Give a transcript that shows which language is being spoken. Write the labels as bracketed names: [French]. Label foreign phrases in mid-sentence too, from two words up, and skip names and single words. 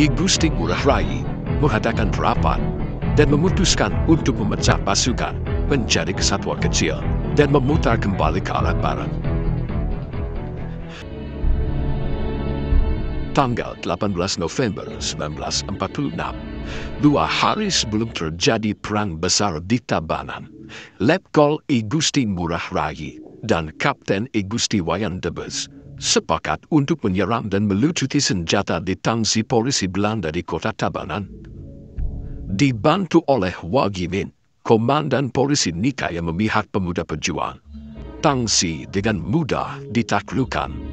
[Indonesian] Gusti Ngurah Rai mengadakan rapat dan memutuskan untuk memecah pasukan menjadi kesatuan kecil dan memutar kembali ke arah barat. Tanggal 18 November 1946, 2 hari sebelum terjadi perang besar di Tabanan, Letkol I. Gusti Ngurah Rai dan Kapten I. Gusti Wayan Debes sepakat untuk menyerang dan melucuti senjata di tangsi polisi Belanda di kota Tabanan. Dibantu oleh Wagimin, komandan polisi Nika yang memihak pemuda pejuang, tangsi dengan mudah ditaklukkan.